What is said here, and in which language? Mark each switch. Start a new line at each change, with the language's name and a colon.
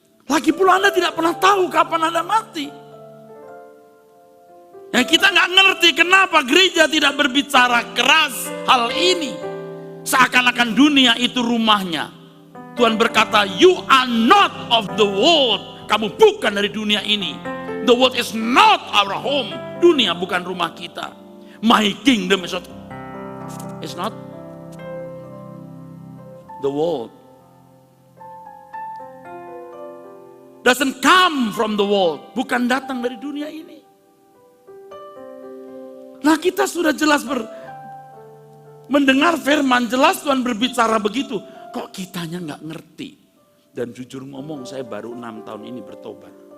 Indonesian: Lagi pula Anda tidak pernah tahu kapan Anda mati. Nah, kita nggak ngerti kenapa gereja tidak berbicara keras hal ini. Seakan-akan dunia itu rumahnya. Tuhan berkata,
English: you are not of the world.
Indonesian: Kamu bukan dari dunia ini.
English: The world is not our home.
Indonesian: Dunia bukan rumah kita.
English: My kingdom is not the world. Doesn't come from the world.
Indonesian: Bukan datang dari dunia ini. Nah, kita sudah jelas mendengar firman, jelas Tuhan berbicara begitu. Kok kitanya nggak ngerti? Dan jujur ngomong, saya baru 6 tahun ini bertobat.